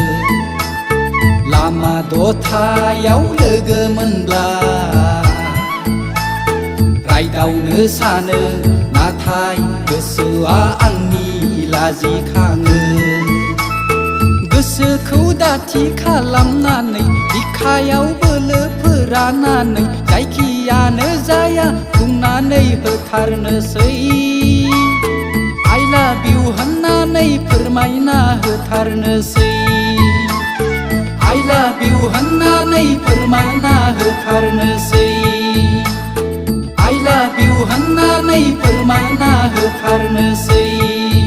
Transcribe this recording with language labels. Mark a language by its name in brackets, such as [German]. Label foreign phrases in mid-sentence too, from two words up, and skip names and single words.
[Bodo] लामा दथायाव लोगो मोनब्ला रायदावनो सानो नाथाय गोसोआ आंनि लाजिखाङो गोसोखौ दाथि खालामनानै बिखायाव बोलो फोरानानै जायखियानो जाया बुंनानै होथारनोसै [English] I love you [Bodo] होननानै फोरमायना होथारनोसै [English] I love you [Bodo] होननानै फोरमायना होथारनोसै [English] I love you [Bodo] होननानै फोरमायना होथारनोसै